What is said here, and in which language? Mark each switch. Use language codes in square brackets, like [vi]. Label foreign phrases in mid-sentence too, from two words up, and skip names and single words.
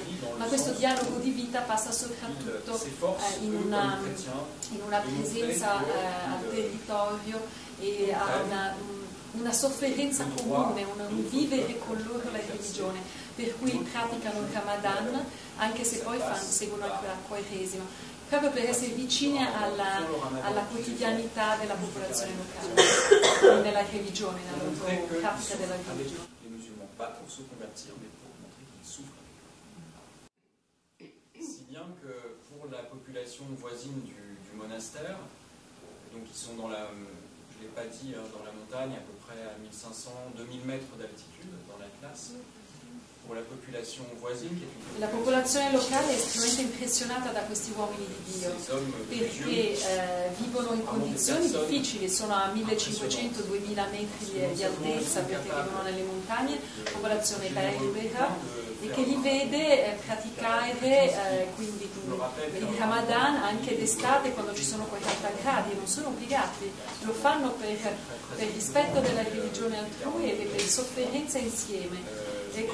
[it] ma questo dialogo di vita passa soprattutto in una presenza al territorio e a una sofferenza comune, un vivere con loro la religione, per cui praticano il Ramadan, anche se poi seguono anche la Quaresima, proprio per essere vicine alla quotidianità della popolazione locale, nella religione, nella loro pratica della religione. [fr] Les musulmans, pas pour se convertir, mais pour montrer qu'ils souffrent. Si bien que pour la population voisine du monastère, donc ils sont dans la, je ne l'ai pas dit, dans la montagne, à peu près à 1500-2000 mètres d'altitude dans l'Atlas. [it] La popolazione locale è estremamente impressionata da questi uomini di Dio, perché vivono in condizioni difficili, sono a 1500-2000 metri di altezza perché vivono nelle montagne, popolazione berbera, e che li vede praticare quindi il Ramadan anche d'estate quando ci sono 40 gradi, non sono obbligati, lo fanno per rispetto della religione altrui e per sofferenza insieme.